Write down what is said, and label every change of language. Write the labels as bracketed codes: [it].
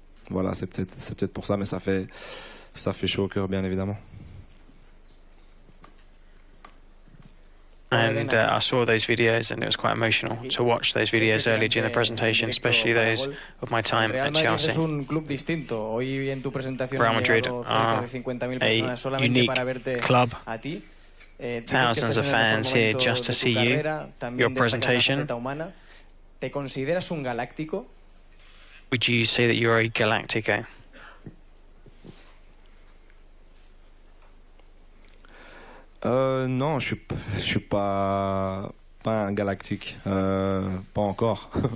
[fr] Voilà, c'est peut-être pour ça, mais ça fait chaud au cœur, bien évidemment. [en] And I saw those videos, and it was quite emotional to watch those videos earlier during the presentation, especially those of my time at Chelsea. [es] Es un club distinto. Hoy en tu presentación Real Madrid cerca de 50.000 personas solamente para verte a ti. [en] Thousands of fans here just to see you, your presentation. [es] ¿Te consideras un galáctico? [en] Would you say that you're a Galactico? [fr] Non, je suis pas un galactique, pas encore.